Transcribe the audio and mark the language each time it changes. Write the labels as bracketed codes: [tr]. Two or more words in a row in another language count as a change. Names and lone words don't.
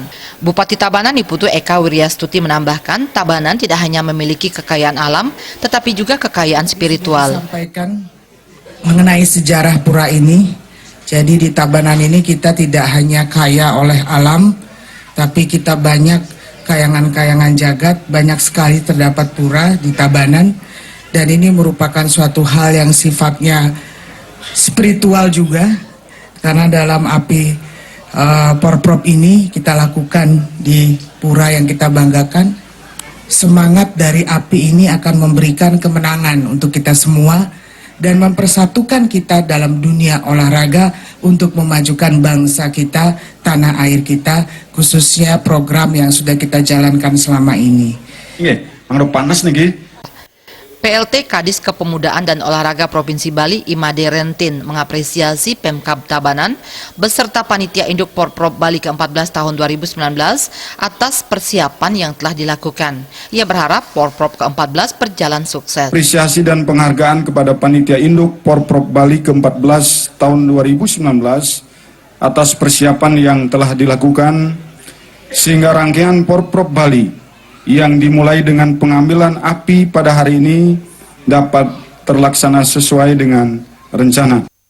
[id] Bupati Tabanan Iputu Eka Wriastuti menambahkan, Tabanan tidak hanya memiliki kekayaan alam, tetapi juga kekayaan spiritual. Sampaikan mengenai sejarah pura ini. Jadi di Tabanan ini kita tidak hanya kaya oleh alam, tapi kita banyak kayangan-kayangan jagat, banyak sekali terdapat pura di Tabanan. Dan ini merupakan suatu hal yang sifatnya spiritual juga, karena dalam api Porprov ini kita lakukan di pura yang kita banggakan. Semangat dari api ini akan memberikan kemenangan untuk kita semua dan mempersatukan kita dalam dunia olahraga untuk memajukan bangsa kita, tanah air kita, khususnya program yang sudah kita jalankan selama ini. Iya, mangro panas nih. PLT Kadis Kepemudaan dan Olahraga Provinsi Bali Imade Rentin mengapresiasi Pemkab Tabanan beserta Panitia Induk Porprov Bali ke-14 tahun 2019 atas persiapan yang telah dilakukan. Ia berharap Porprov ke-14 berjalan sukses. Apresiasi dan penghargaan kepada Panitia Induk Porprov Bali ke-14 tahun 2019 atas persiapan yang telah dilakukan sehingga rangkaian Porprov Bali yang dimulai dengan pengambilan api pada hari ini dapat terlaksana sesuai dengan rencana.